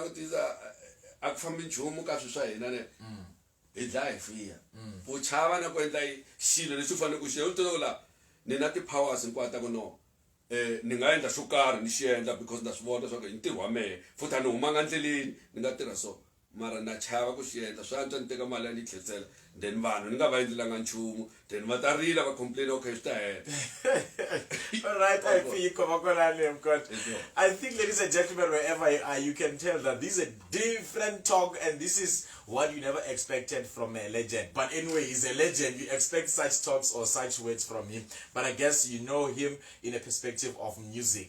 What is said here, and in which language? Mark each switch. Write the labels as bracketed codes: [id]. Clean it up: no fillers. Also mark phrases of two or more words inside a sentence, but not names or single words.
[ts] langutisa a ku fambi nchumu ka swilo swa hina ne hi dlaya hi fear u chava na ku endla xilo lexi u fanele ku xi u toloka la ni na ti-powers hinkwato ku no ni nga endla xo karhi ni xi endla because na swi vona swa ku i ntirho wa mehe futhi a ni humanga ndleleni ni nga tirha so mara na chava ku xi endla swa antswa ni teka mali ya ni yi tlherisela then vanhu ni nga va endlelanga nchumu then va ta rila va complain okay swi ta hela [en] all right I think ladies and gentlemen wherever you are you can tell that this is a different talk and this is what you never expected from a legend but anyway he's a legend you expect such talks or such words from him but I guess you know him in a perspective of music.